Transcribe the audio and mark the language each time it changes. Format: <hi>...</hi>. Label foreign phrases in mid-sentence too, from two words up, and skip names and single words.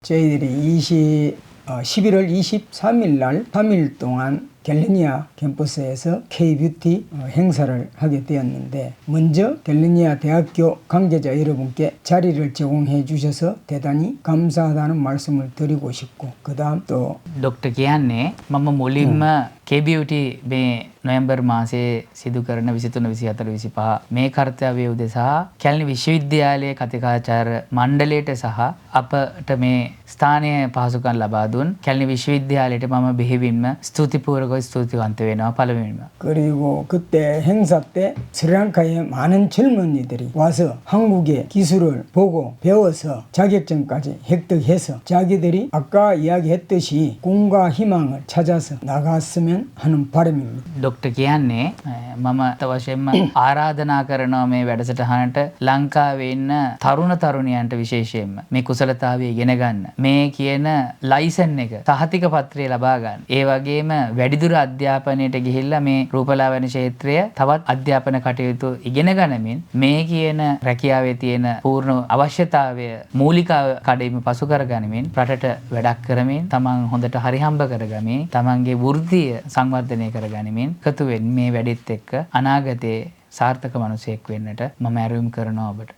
<ko>저희들이 11월 23일 날 3일 동안 갤리니아 캠퍼스에서 K-뷰티 행사를 하게 되었는데, 먼저 갤리니아 대학교 관계자 여러분께 자리를 제공해 주셔서 대단히 감사하다는 말씀을 드리고 싶고, 그 다음 또</ko> <si>ඩොක්ටර් කියන්නේ මම මුලින්ම K-beauty මේ නොවැම්බර් මාසයේ සිදු කරන 23 24 25 මේ කර්තව්‍ය උදෙසා කැලණි විශ්වවිද්‍යාලයේ කතිකාචාර්ය මණ්ඩලයට සහ අපට මේ ස්ථානීය පහසුකම් ලබා දුන් කැලණි විශ්වවිද්‍යාලයට මම බෙහෙවින්ම ස්තුතිපූර්වකව ස්තුතිවන්ත වෙනවා පළමුවෙන්ම.</si> <ko>그리고 그때 행사 때 스리랑카의 많은 젊은이들이 와서 한국의 기술을 보고 배워서 자격증까지 획득해서 자기들이 아까 이야기했듯이 꿈과 희망을 찾아서 나갔으면 하는 바람입니다.</ko> <si>ඩොක්ටර් කියන්නේ මම අවශ්‍යයෙන්ම ආරාධනා කරනවා මේ වැඩසටහනට ලංකාවේ ඉන්න තරුණ තරුණියන්ට විශේෂයෙන්ම මේ කුසලතාවය ඉගෙන ගන්න. මේ කියන ලයිසන් එක සහතික පත්‍රය ලබා ගන්න. ඒ වගේම වැඩිදුර අධ්‍යාපනයට ගිහිල්ලා මේ රූපලාවන්‍ය ක්ෂේත්‍රය තවත් අධ්‍යාපන කටයුතු ඉගෙන ගනිමින් මේ කියන රැකියාවේ තියෙන පූර්ණ අවශ්‍යතාවය මූලික කඩේම පසු කර ගනිමින් රටට වැඩක් කරමින් තමන් හොඳට හරිහම්බ කරගමින් තමන්ගේ වෘත්තිය සංවර්ධනය කර ගනිමින් එකතු වෙන්න මේ වැඩෙත් එක්ක අනාගතයේ සාර්ථක මිනිසෙක් වෙන්නට මම ඇරයුම් කරනවා ඔබට.</si>